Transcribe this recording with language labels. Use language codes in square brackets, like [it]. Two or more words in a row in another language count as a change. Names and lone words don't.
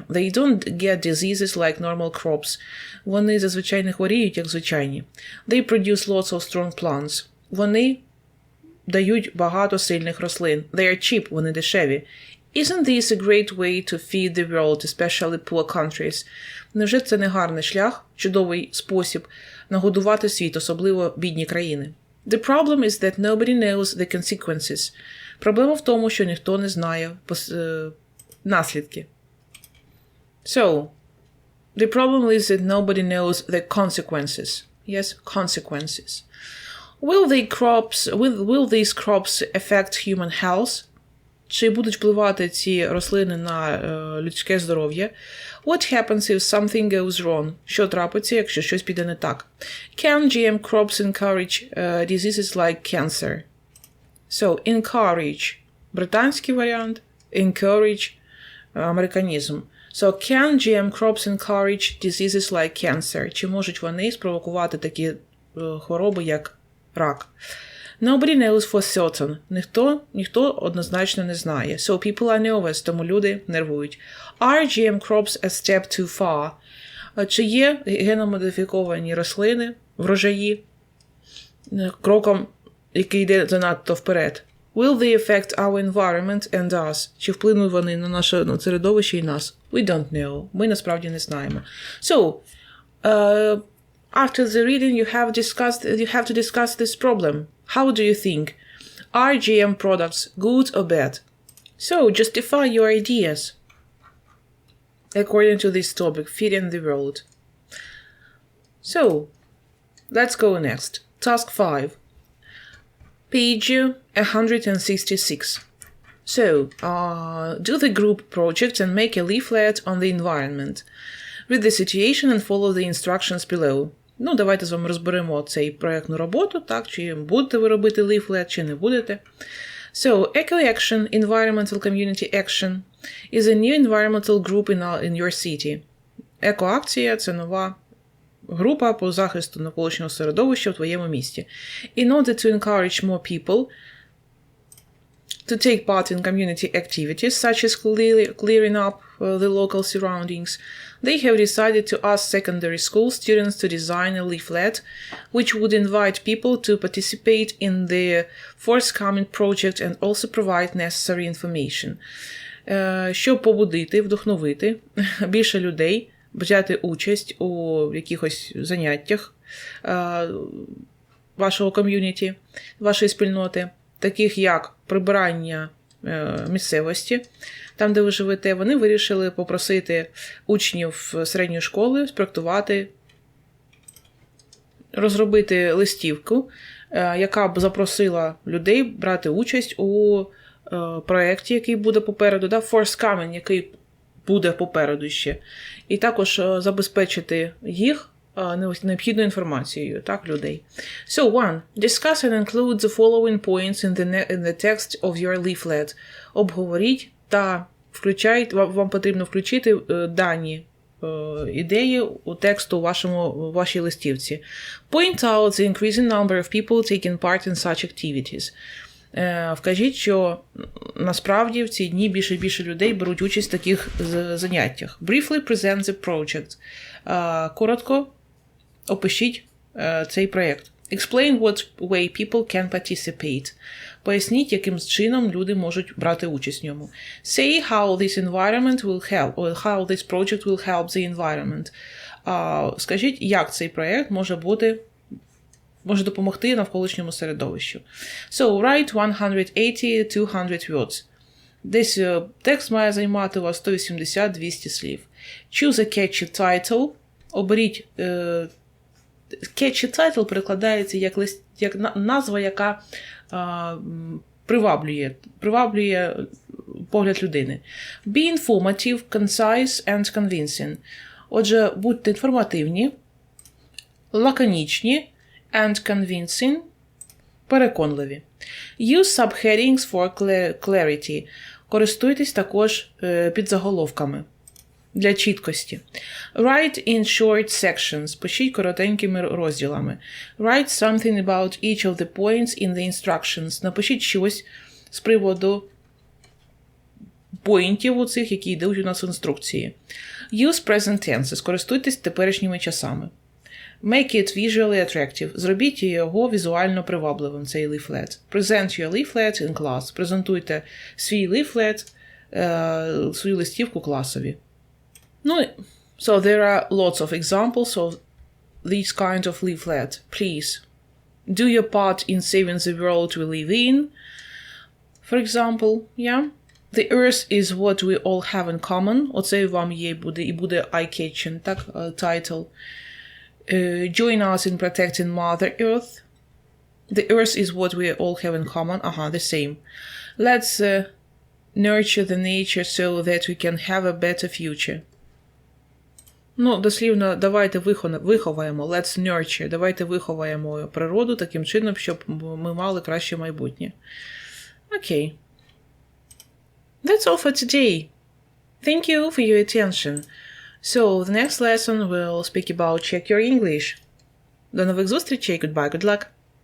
[en] They don't get diseases like normal crops. [uk] Вони зазвичай не хворіють, як звичайні. [en] They produce lots of strong plants. [uk] Вони дають багато сильних рослин. [en] They are cheap, [uk] вони дешеві. [en] Isn't this a great way to feed the world, especially poor countries? [uk] Невже це не гарний шлях, чудовий спосіб нагодувати світ, особливо бідні країни? [en] The problem is that nobody knows the consequences. [uk] Проблема в тому, що ніхто не знає наслідки. [en] So, the problem is that nobody knows the consequences. Yes, consequences. Will these crops affect human health? [uk] Чи будуть впливати ці рослини на людське здоров'я? [en] What happens if something goes wrong? [uk] Що трапиться, якщо щось піде не так? [en] Can GM crops encourage diseases like cancer? So, encourage – [uk] британський варіант, encourage – американізм. [en] So, can GM crops encourage diseases like cancer? [uk] Чи можуть вони спровокувати такі хвороби, як рак? [en] Nobody knows for certain. [uk] Ніхто однозначно не знає. [en] So people are nervous, [uk] тому люди нервують. [en] Are GM crops a step too far? [uk] Чи є геномодифіковані рослини, врожаї, кроком, який йде занадто вперед? [en] Will they affect our environment and us? [uk] Чи вплинуть вони на наше середовище і нас? [en] We don't know. [uk] Ми насправді не знаємо. [en] So, after the reading you have to discuss this problem. How do you think? Are GM products good or bad? So, justify your ideas according to this topic, feeding the world. So, let's go next. Task 5. Page 166. So, do the group project and make a leaflet on the environment. Read the situation and follow the instructions below. [uk] Ну, давайте з вами розберемо цей проєктну роботу, так, чи будете ви робити ліфлет, чи не будете. [en] So, Eco-Action, Environmental Community Action, is a new environmental group in your city. [uk] Еко-акція – це нова група по захисту навколишнього середовища в твоєму місті. [en] In order to encourage more people to take part in community activities, such as clearing up the local surroundings, they have decided to ask secondary school students to design a leaflet which would invite people to participate in the forthcoming project and also provide necessary information. [uk] Щоб побудити, вдохновити більше людей взяти участь у якихось заняттях вашого ком'юніті, вашої спільноти, таких як прибирання місцевості, там, де ви живете, вони вирішили попросити учнів середньої школи спроектувати, розробити листівку, яка б запросила людей брати участь у проєкті, який буде попереду, forthcoming, який буде попереду ще, і також забезпечити їх необхідною інформацією, так, людей. [en] So, 1. Discuss and include the following points in the text of your leaflet. [uk] Обговоріть та вам потрібно включити дані ідеї у тексту у вашій листівці. [en] Point out the increasing number of people taking part in such activities. [uk] Вкажіть, що насправді в ці дні більше і більше людей беруть участь в таких заняттях. [en] Briefly present the project. [uk] Коротко опишіть цей проєкт. [en] Explain what way people can participate. [uk] Поясніть, яким чином люди можуть брати участь в ньому. [en] Say how this environment will help, or how this project will help the environment. [uk] Скажіть, як цей проєкт може допомогти навколишньому середовищу. [en] So, write 180-200 words. [uk] Десь текст має займати у вас 180-200 слів. [en] Choose a catchy title. [uk] Оберіть [en] catchy title [uk] перекладається як назва, яка приваблює погляд людини. [en] Be informative, concise and convincing. [uk] Отже, будьте інформативні, лаконічні [en] and convincing, [uk] переконливі. [en] Use subheadings for clarity. [uk] Користуйтесь також підзаголовками для чіткості. [en] Write in short sections. [uk] Пишіть коротенькими розділами. [en] Write something about each of the points in the instructions. [uk] Напишіть щось з приводу поінтів у цих, які йдуть у нас в інструкції. [en] Use present tense. [uk] Скористуйтесь теперішніми часами. [en] Make it visually attractive. [uk] Зробіть його візуально привабливим, цей leaflet. [en] Present your leaflet in class. [uk] Презентуйте свій leaflet, свою листівку класові. Ну, [en] so there are lots of examples of this kind of leaflet. Please, do your part in saving the world we live in. For example, yeah. The earth is what we all have in common. [uk] Оце вам є і буде eye-catching, так, title. [en] Join us in protecting Mother Earth. The earth is what we all have in common. The same. Let's nurture the nature so that we can have a better future. [uk] Ну, дослівно, давайте виховаємо. [en] Let's nurture. [uk] Давайте виховаємо природу таким чином, щоб ми мали краще майбутнє. Окей. [en] That's all for today. Thank you for your attention. So, the next lesson we'll speak about check your English. [uk] До нових зустрічей. [en] Goodbye, good luck.